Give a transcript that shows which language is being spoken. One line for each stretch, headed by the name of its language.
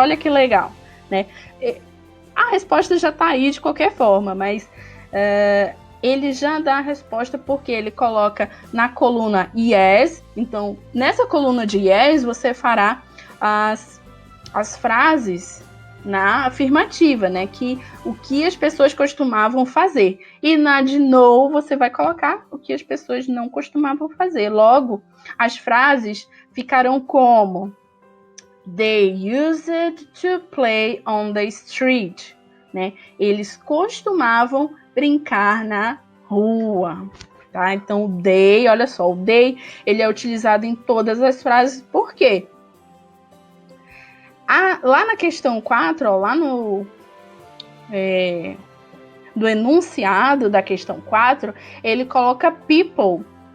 Portuguese: Olha que legal, né? A resposta já está aí de qualquer forma, mas ele já dá a resposta porque ele coloca na coluna yes. Então, nessa coluna de yes, você fará as frases na afirmativa, né? O que as pessoas costumavam fazer. E na de no, você vai colocar o que as pessoas não costumavam fazer. Logo, as frases ficarão como:
English: They used to play on the street.
Portuguese: Né? Eles costumavam brincar na rua. Tá? Então, o they, olha só, o they, ele é utilizado em todas as frases. Por quê? Lá na questão 4, ó, lá no enunciado da questão 4, ele coloca people.